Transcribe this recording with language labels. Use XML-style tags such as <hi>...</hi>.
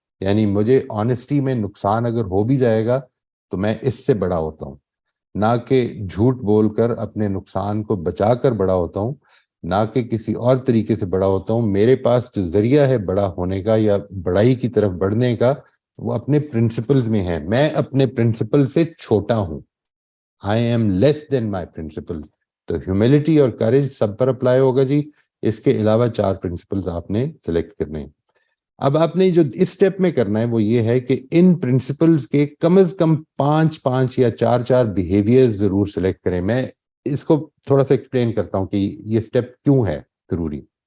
<ur>یعنی مجھے آنےسٹی میں نقصان اگر ہو بھی جائے گا تو میں اس سے بڑا ہوتا ہوں، نہ کہ جھوٹ بول کر اپنے نقصان کو بچا کر بڑا ہوتا ہوں، نہ کہ کسی اور طریقے سے بڑا ہوتا ہوں. میرے پاس جو ذریعہ ہے بڑا ہونے کا یا بڑائی کی طرف بڑھنے کا وہ اپنے پرنسپلز میں ہے. میں اپنے پرنسپل سے چھوٹا ہوں.</ur> <en>I am less than my principles.</en> <ur>تو ہیوملٹی اور کریج سب پر اپلائی ہوگا جی. اس کے علاوہ 4 پرنسپلز آپ نے سلیکٹ کرنے ہیں. اب آپ نے جو اس سٹیپ میں کرنا ہے وہ یہ ہے کہ ان پرنسپلز کے کم از کم 5 یا 4 بیہیویئرز ضرور سلیکٹ کریں. میں اس کو تھوڑا سا ایکسپلین کرتا ہوں کہ یہ سٹیپ کیوں ہے ضروری.</ur>